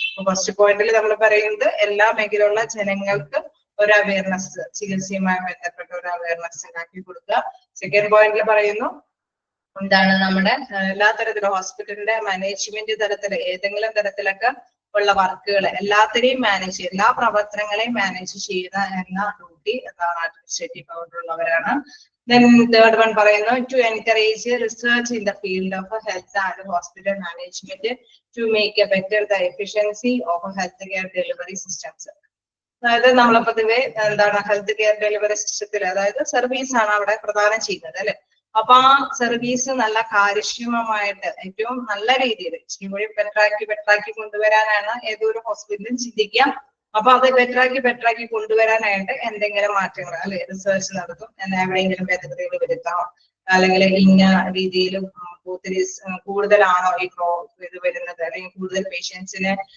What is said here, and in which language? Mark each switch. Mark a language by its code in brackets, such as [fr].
[ml] First പോയിന്റിൽ നമ്മൾ പറയുന്നത് എല്ലാ മേഖലയിലുള്ള ജനങ്ങൾക്ക് ഒരു അവയർനെസ്, ചികിത്സയുമായി ബന്ധപ്പെട്ട ഒരു അവയർനെസ് ഉണ്ടാക്കി കൊടുക്കുക. സെക്കൻഡ് പോയിന്റിൽ പറയുന്നു എന്താണ് നമ്മുടെ എല്ലാ തരത്തിലും ഹോസ്പിറ്റലിന്റെ മാനേജ്മെന്റ് തലത്തില് ഏതെങ്കിലും തരത്തിലൊക്കെ ഉള്ള വർക്കുകൾ എല്ലാത്തിനെയും മാനേജ് ചെയ്യുക, എല്ലാ പ്രവർത്തനങ്ങളെയും മാനേജ് ചെയ്യുക എന്ന ഡ്യൂട്ടി എന്താണ് അഡ്മിനിസ്ട്രേറ്റീവ് പവറിലുള്ളവരാണ്. [en] Then third one [ml] പറയുന്നു [en] to encourage research in the field of health and hospital management to make a better the efficiency of healthcare delivery systems. [ml] അതായത് നമ്മളെ പൊതുവെ എന്താണ് ഹെൽത്ത് കെയർ ഡെലിവറി സിസ്റ്റത്തിൽ അതായത് സർവീസ് ആണ് അവിടെ പ്രദാനം ചെയ്യുന്നത് അല്ലെ. അപ്പൊ ആ സർവീസ് നല്ല കാര്യക്ഷമമായിട്ട് ഏറ്റവും നല്ല രീതിയിൽ ഇച്ചിരി കൂടി ബെറ്ററാക്കി കൊണ്ടുവരാനാണ് ഏതൊരു ഹോസ്പിറ്റലും ചിന്തിക്കുക. അപ്പൊ അത് ബെറ്ററാക്കി കൊണ്ടുവരാനായിട്ട് എന്തെങ്കിലും മാറ്റങ്ങൾ അല്ലെ റിസർച്ച് നടത്തും, എവിടെയെങ്കിലും ഭേദഗതികൾ വരുത്താമോ, അല്ലെങ്കിൽ ഇന്ന രീതിയിൽ ഒത്തിരി കൂടുതലാണോ ഇത് വരുന്നത്, അല്ലെങ്കിൽ കൂടുതൽ പേഷ്യൻസിന്